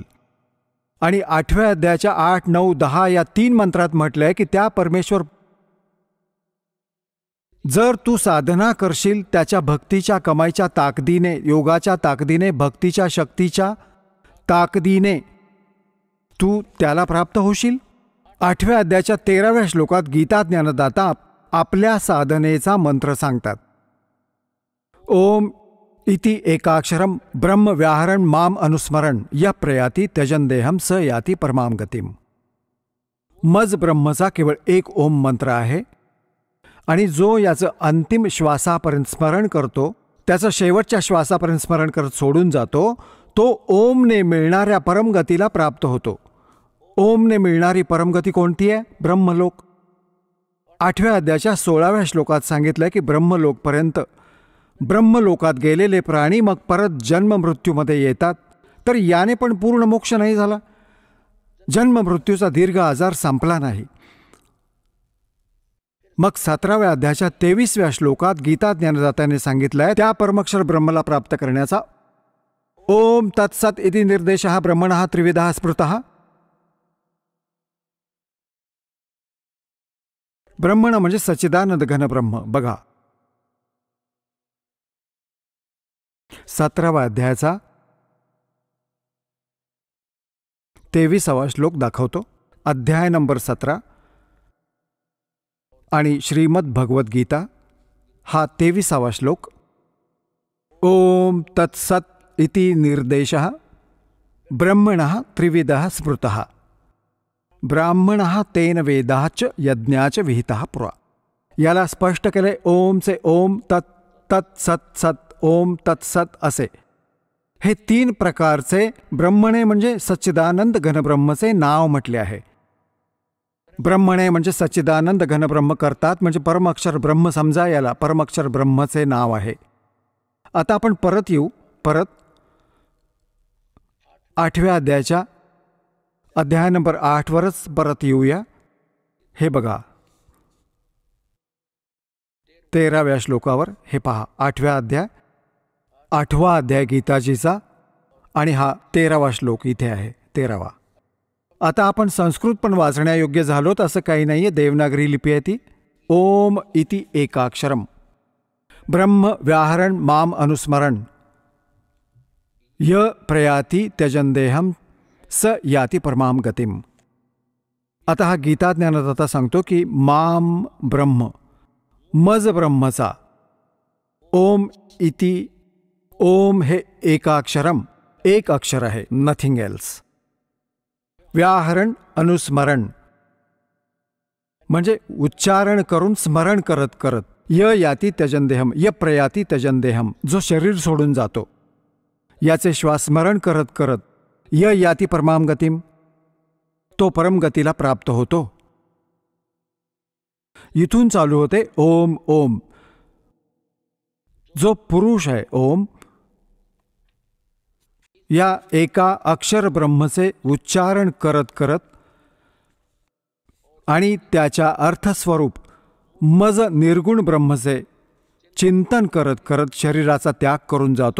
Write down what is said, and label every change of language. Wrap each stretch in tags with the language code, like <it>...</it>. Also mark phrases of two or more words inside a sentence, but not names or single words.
<mr>आणि 8व्या अध्यायाच्या 8, 9, 10 या 3 मंत्रात म्हटलंय की त्या परमेश्वर, जर तू साधना करशील त्याच्या भक्तीच्या कमाईच्या ताकदीने, योगाच्या ताकदीने, भक्तीच्या शक्तीच्या ताकदीने तू त्याला प्राप्त होशील. 8व्या अध्यायाच्या 13व्या श्लोकात गीता ज्ञानदाता आपल्या साधनेचा मंत्र सांगतात.</mr> <sa>ओम इति एकाक्षरम ब्रह्म व्याहरण माम अनुस्मरण य प्रयाती त्यजन देहम स याती परमाम गतिम.</sa> <mr>मज ब्रह्मचा केवळ एक ओम मंत्र आहे आणि जो याचं अंतिम श्वासापर्यंत स्मरण करतो, त्याचं शेवटच्या श्वासापर्यंत स्मरण करत सोडून जातो, तो ओमने मिळणाऱ्या परमगतीला प्राप्त होतो. ओमने मिळणारी परमगती कोणती आहे? ब्रह्मलोक. 8व्या अध्यायाच्या 16व्या श्लोकात सांगितलंय की ब्रह्मलोकात गेलेले प्राणी मग परत जन्म मृत्यूमध्ये येतात. तर याने पण पूर्ण मोक्ष नाही झाला, जन्म मृत्यूचा दीर्घ आजार संपला नाही. मग 17व्या अध्यायाच्या 23व्या श्लोकात गीता ज्ञानदात्याने सांगितलंय त्या परमक्षर ब्रह्मला प्राप्त करण्याचा</mr> <sa>ओम तत्सत इति निर्देशः ब्रह्मणः त्रिविधः स्मृतः.</sa> <mr>ब्रह्मण म्हणजे सच्चिदानंद घन ब्रह्म. बघा 17व्या अध्यायाचा 23वा श्लोक दाखवतो. अध्याय नंबर 17 आणि श्रीमद भगवद्गीता हा 23वा श्लोक.</mr> <sa>ओम तत्सत इति निर्देशः ब्रह्मणः त्रिविधः स्मृतः ब्राह्मणः तेन वेदाच यज्ञाच विहितः पुरा.</sa> <mr>याला स्पष्ट केले ओमचे ओम, तत् तत् सत सत, ओम तत्सत असे. हे 3 प्रकारचे ब्रह्मणे म्हणजे सच्चिदानंद घनब्रह्मचे नाव म्हटले आहे. ब्रह्मणे म्हणजे सच्चिदानंद घनब्रह्म करतात, म्हणजे परमअक्षर ब्रह्म समजा, याला परमअक्षर ब्रह्मचे नाव आहे. आता आपण परत येऊ, 8व्या अध्यायाच्या अध्याय नंबर 8 वरच परत येऊया. हे बघा 13व्या श्लोकावर हे पहा. 8वा अध्याय गीताजीचा आणि हा 13वा श्लोक इथे आहे, 13वा. आता आपण संस्कृत पण वाचण्यायोग्य झालोत असं काही नाहीये. देवनागरी लिपी आहे ती.</mr> <sa>ओम इति एकाक्षरम ब्रह्म व्याहरण माम अनुस्मरण य प्रयाती त्यजन देहम स याती परमाम गतिम.</sa> <mr>आता हा गीता ज्ञानदाता सांगतो की</mr> <sa>माम ब्रह्म,</sa> <mr>मज ब्रह्मचा</mr> <sa>ओम इति,</sa> <mr>ओम हे एकाक्षरम एक अक्षर आहे,</mr> <en>nothing else.</en> <sa>व्याहरण अनुस्मरण</sa> <mr>म्हणजे उच्चारण करून स्मरण करत करत.</mr> <sa>य याती त्यजनदेहम, य प्रयाती त्यजनदेहम,</sa> <mr>जो शरीर सोडून जातो. याचे श्वास स्मरण करत करत</mr> <sa>य याती परमाम गतिम,</sa> <mr>तो परमगतीला प्राप्त होतो. इथून चालू होते ओम ओम. जो पुरुष आहे ओम, या एका अक्षर ब्रह्मचे उच्चारण करत करत आणि त्याच्या अर्थस्वरूप मज निर्गुण ब्रह्मचे चिंतन करत करत शरीराचा त्याग करून जातो.</mr>